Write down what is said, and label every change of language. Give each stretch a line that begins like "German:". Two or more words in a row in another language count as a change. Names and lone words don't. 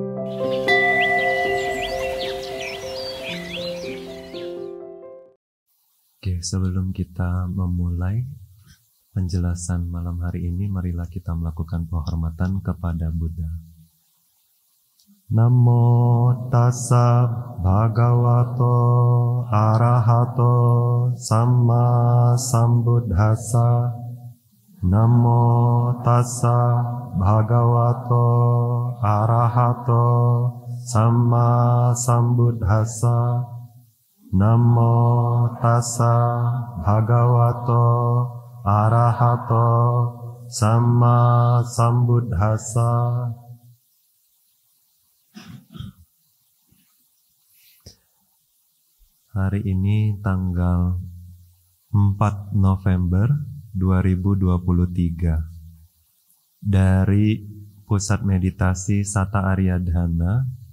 Indonesian: Oke, sebelum kita memulai penjelasan malam hari ini, marilah kita melakukan penghormatan kepada Buddha.
Pali: Namo tassa bhagavato arahato samma sambuddhassa. Namo tassa bhagavato arahato samma sambuddhassa. Namo tassa bhagavato arahato samma sambuddhassa.
Indonesian: Hari ini tanggal 4 November 2023 dari Pusat Meditasi Sata Aryadhana.